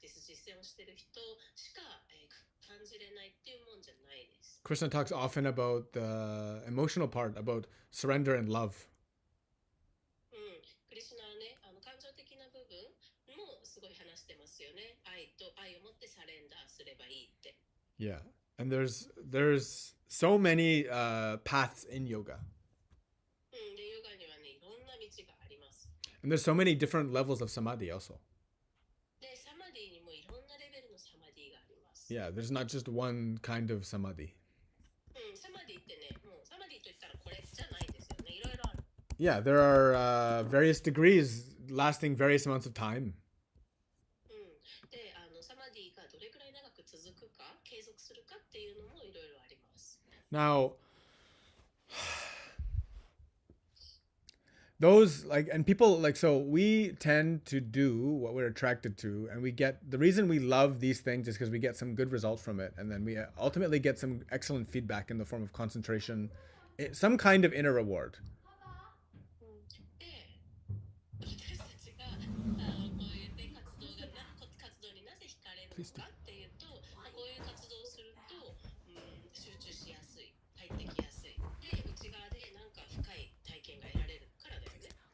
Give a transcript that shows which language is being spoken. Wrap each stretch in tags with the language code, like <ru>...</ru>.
<ja>実践をしている人しか、感じれないっていうもんじゃないです。</ja> <en>Krishna talks often about the emotional part, about surrender and love.</en> <ja>クリシュナはね、感情的な部分もすごい話してますよね。愛を持ってサレンダーすればいいって。</ja> <en>Yeah, and there's so many paths in yoga.</en> <ja>で、ヨガにはね、いろんな道があります。</ja> <en>And there's so many different levels of samadhi also.</en> <ja>で、サマディにもいろんなレベルのサマディがあります。</ja> <en>Yeah, there's not just one kind of samadhi.</en> <ja>サマディってね、もうサマディといったらこれじゃないんですよね。いろいろある。</ja> <en>Yeah, there are various degrees lasting various amounts of time.</en> <ja>で、サマディがどれくらい長く続くか、継続するかっていうのもいろいろあります。</ja> <en>Now, those and people so we tend to do what we're attracted to, and we get the reason we love these things is because we get some good results from it, and then we ultimately get some excellent feedback in the form of concentration, some kind of inner reward.</en> <ja>で、私たちがこういうね活動になぜ惹かれるのかっていうと、こういう活動をすると、集中しやすい、入ってきやすい。で、内側でなんか深い体験が得られるからだよね。</ja>